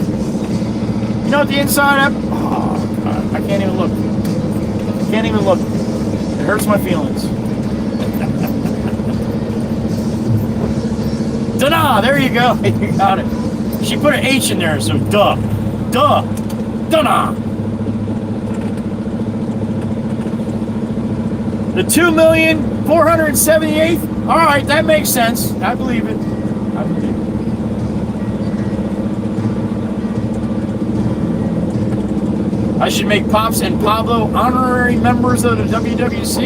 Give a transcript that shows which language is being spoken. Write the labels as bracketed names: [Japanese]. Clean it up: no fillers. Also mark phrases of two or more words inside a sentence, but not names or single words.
[English] You know what the inside of... Oh, God, I can't even look. Can't even look. It hurts my feelings. Da-da! There you go. You got it. She put an H in there, so duh. Duh. Da-da! The 2,478,000? Alright, that makes sense. I believe it. I believe it. I should make Pops and Pablo honorary members of the WWC?